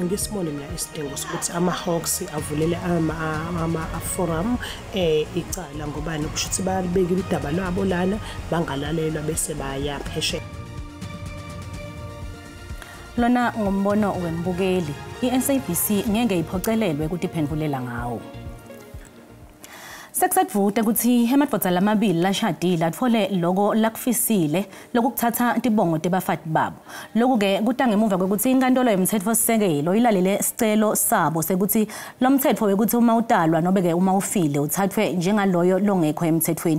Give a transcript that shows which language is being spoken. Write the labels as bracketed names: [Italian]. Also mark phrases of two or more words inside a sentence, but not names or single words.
[Zulu] Ngisibone mina isidingo sokuthi AmaHawks avulele ama-forum icala ngobani kusho ukuthi balibekile udaba lwabo lana bangalalelwa bese baya phesheya. Lona ngombono wembukeli iSABC ngeke iphocelelwe ukuthi iphendulela ngawo. [Swati] Sekusadvuta ukuthi emadvodza lamabili lashadile atfole loko lakufisile lokukuthatha tibongo tebafati babo. Lokhu ke kuta ngemuva kwekuthi inkantolo yomthetfosisekelo ilalele sicelo sabo sekuthi lo mthetfo wekuthi uma utalwa nobe ke uma ufile uthathwe njengaloyo longekho emthethweni.